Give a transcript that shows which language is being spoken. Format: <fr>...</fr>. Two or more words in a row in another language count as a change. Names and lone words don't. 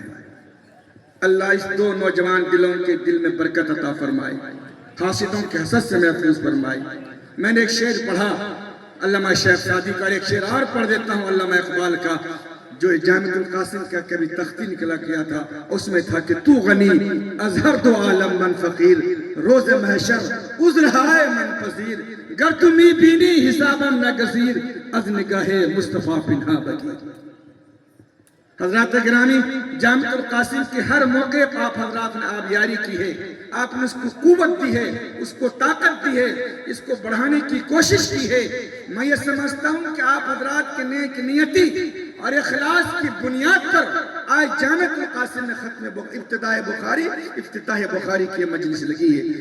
<ur>اللہ اس دو نوجوان دلوں کے دل میں برکت عطا فرمائے، حاسدوں کے حسد سے محفوظ فرمائے۔ میں نے ایک شعر پڑھا علامہ شیخ سعدی کا، ایک شعر اور پڑھ دیتا ہوں علامہ اقبال کا، جو جامع القاسم کا کبھی تختی نکلا کیا تھا، اس میں تھا کہ</ur> <fa>تو غنی ازہر دو عالم من فقیر، روز محشر عذرہائے من پذیر، گر تمی بینی حسابا ناگزیر، از نگاہ مصطفیٰ پنہا بگیر۔</fa> <ur>حضرات گرامی، جامع القاسم کے ہر موقع پر آپ حضرات نے آبیاری کی ہے، آپ نے اس کو قوت دی ہے، اس کو طاقت دی ہے، اس کو بڑھانے کی کوشش کی ہے۔ میں یہ سمجھتا ہوں کہ آپ حضرات کے نیک نیتی اور اخلاص کی بنیاد پر آج جامع القاسم میں ختم افتتاح بخاری کی مجلس لگی ہے۔</ur>